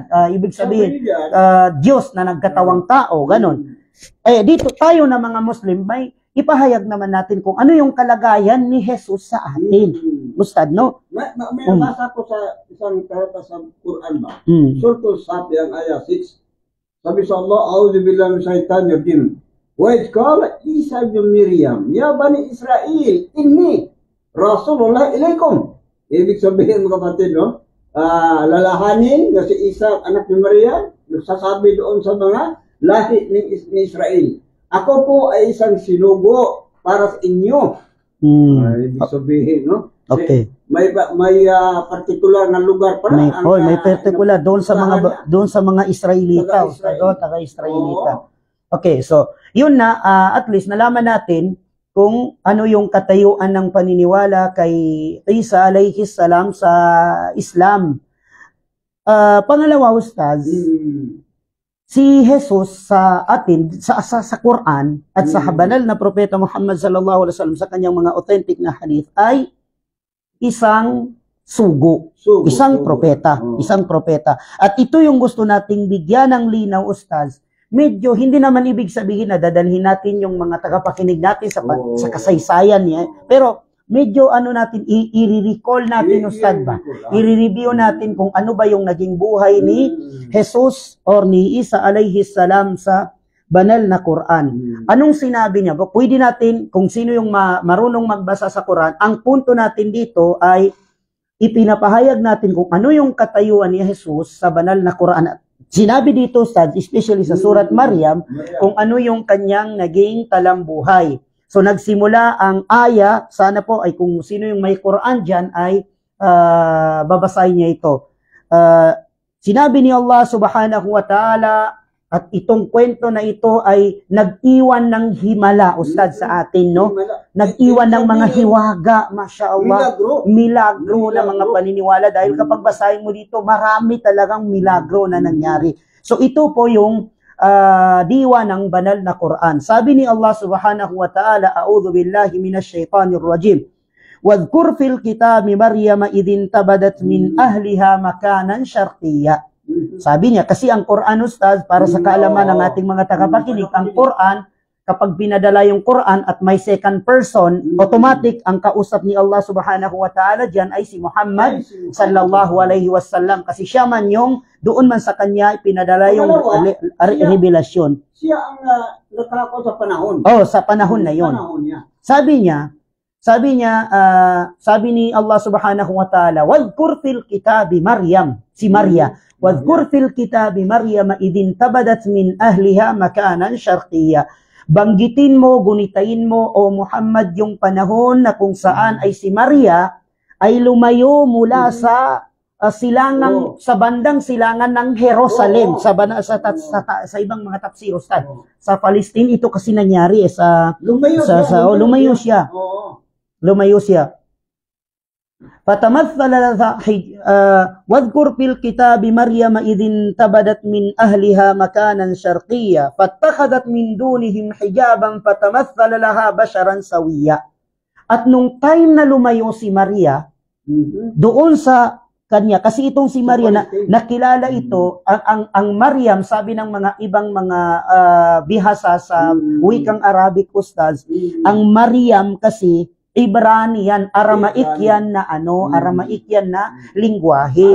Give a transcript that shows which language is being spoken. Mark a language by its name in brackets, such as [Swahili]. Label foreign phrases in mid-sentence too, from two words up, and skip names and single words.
[Filipino] Ibig sabihin, Diyos na nagkatawang tao, ganon. Dito tayo na mga Muslim, may ipahayag naman natin kung ano yung kalagayan ni Jesus sa atin. Ustad, no? May nabasa ko sa isang karata sa Quran ba? Surah Sapi ang ayah 6. Sabi sa Allah, [Arabic] أعوذ بالله من الشيطان الرجيم. وإذ قال عيسى ابن مريم يا بني إسرائيل إني رسول الله إليكم. [Filipino] Ibig sabihin, mga kapatid, no? Lalahanin na si Isa, anak ni Maria, nagsasabi doon sa mga lahi ni Israel. Ako po ay isang sinugo para sa inyo. Ibig sabihin, no? Okay. May particular na lugar para may particular doon sa mga Israelita, taga-Israelita. Okay, so yun na, at least nalaman natin kung ano yung katayuan ng paniniwala kay Isa [Arabic] عليه السلام [Filipino] sa Islam. Pangalawa, Ustaz, si Jesus sa atin, sa Quran at sa banal na propeta Muhammad [Arabic] صلى الله عليه وسلم [Filipino] sa kanyang mga authentic na hadith ay isang sugo. Isang propeta. At ito yung gusto nating bigyan ng linaw, Ustaz. Medyo hindi naman ibig sabihin na dadalhin natin yung mga tagapakinig natin sa kasaysayan niya. Pero medyo natin, i-recall natin, Ustad ba? I-review natin kung ano ba yung naging buhay ni Jesus or ni Isa [Arabic] عليه السلام [Filipino] sa banal na Quran. Anong sinabi niya? Pwede natin, kung sino yung marunong magbasa sa Quran, ang punto natin dito ay ipinapahayag natin kung ano yung katayuan ni Jesus sa banal na Quran. Sinabi dito, Ustad, especially sa surat Maryam, kung ano yung kanyang naging talambuhay. So nagsimula ang aya, sana po ay kung sino yung may Quran dyan ay babasahin niya ito. Sinabi ni Allah [Arabic] سبحانه وتعالى, [Filipino] at itong kwento na ito ay nag-iwan ng himala, Ustad, sa atin, no? Nag-iwan ng mga hiwaga, [Arabic] ما شاء الله, [Filipino] milagro na mga paniniwala. Dahil kapag basahin mo dito, marami talagang milagro na nangyari. So ito po yung diwa ng banal na Quran. Sabi ni [Arabic] الله سبحانه وتعالى أعوذ بالله من الشيطان الرجيم. واذكر في الكتاب مريم إذ انتبذت من أهلها مكانا شرقيا. [Filipino] Sabi niya, kasi ang Quran, Ustaz, para sa kaalaman ng ating mga tagapakinig, ang Quran, kapag pinadala yung Quran at may [English] second person, [Filipino] automatic ang kausap ni Allah [Arabic] سبحانه وتعالى [Filipino] dyan ay si Muhammad [Arabic] صلى الله عليه وسلم. [Filipino] Kasi siya man yung, doon man sa kanya, pinadala yung revelasyon. Siya ang natakot sa panahon. Sa panahon na yun. Sabi ni [Arabic] الله سبحانه وتعالى واذكر في الكتاب مريم, [Filipino] si Maria, [Arabic] واذكر في الكتاب مريم إذ انتبذت من أهلها مكانا شرقيا. [Filipino] Banggitin mo, gunitain mo, o Muhammad, yung panahon na kung saan ay si Maria ay lumayo mula sa silangang, sa bandang silangan ng Jerusalem, sa ibang mga tafsir, Ustad. Sa Palestine, ito kasi nangyari lumayo siya. Lumayo siya. [Arabic] فتمثل لها واذكر في الكتاب مريم إذ انتبذت من أهلها مكانا شرقيا فاتخذت من دونهم حجابا فتمثل لها بشرا سويا. [Filipino] At nung time na lumayo si Maria, doon sa kanya, kasi itong si Maria, nakilala ito, ang Maryam, sabi ng mga ibang mga bihasa sa wikang Arabic ustaz, ang Maryam kasi, Ibrani yan, Aramaik yan na Aramaik yan na lingwahe.